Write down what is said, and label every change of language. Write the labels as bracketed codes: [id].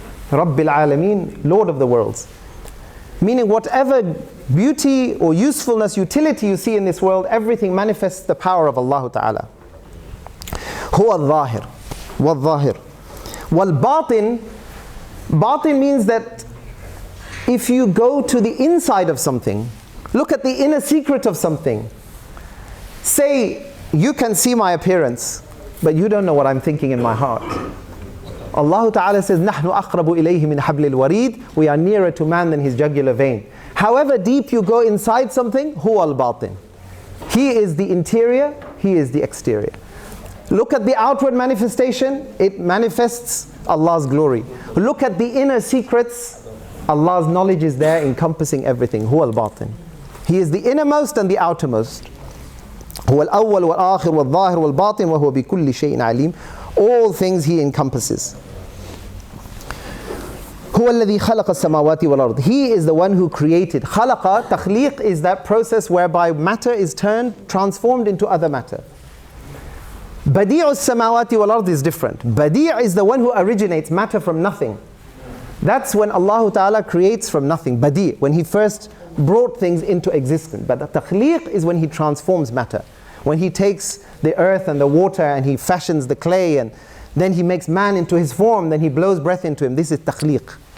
[en] Rabbil Alameen, Lord of the worlds. Meaning whatever beauty or usefulness, utility you see in this world, everything manifests the power of Allah Ta'ala. Huwa al-Zahir. Wal-Zahir. Wal-Batin. Batin means that if you go to the inside of something, look at the inner secret of something. Say, you can see my appearance, but you don't know what I'm thinking in my heart. [ar] Allah Ta'ala says, نَحْنُ أَقْرَبُ إِلَيْهِ مِنْ حَبْلِ الْوَرِيدِ. [en] We are nearer to man than his jugular vein. However deep you go inside something, huwa al-batin. He is the interior, He is the exterior. Look at the outward manifestation, it manifests Allah's glory. Look at the inner secrets, Allah's knowledge is there encompassing everything. Huwa al-batin. He is the innermost and the outermost. [ar] هو الأول والآخر والظاهر والباطن وهو بكل شيء عليم. [en] All things He encompasses. [ar] هو الذي خلق السماوات والأرض. [en] He is the one who created. [ar] خلق, تخليق [en] is that process whereby matter is transformed into other matter. [ar] بديع السماوات والأرض [en] is different. بديع is the one who originates matter from nothing. That's when Allah Ta'ala creates from nothing. Badi', when He first brought things into existence. But the takhliq is when He transforms matter. When He takes the earth and the water and He fashions the clay and then He makes man into His form, then He blows breath into him. This is takhliq.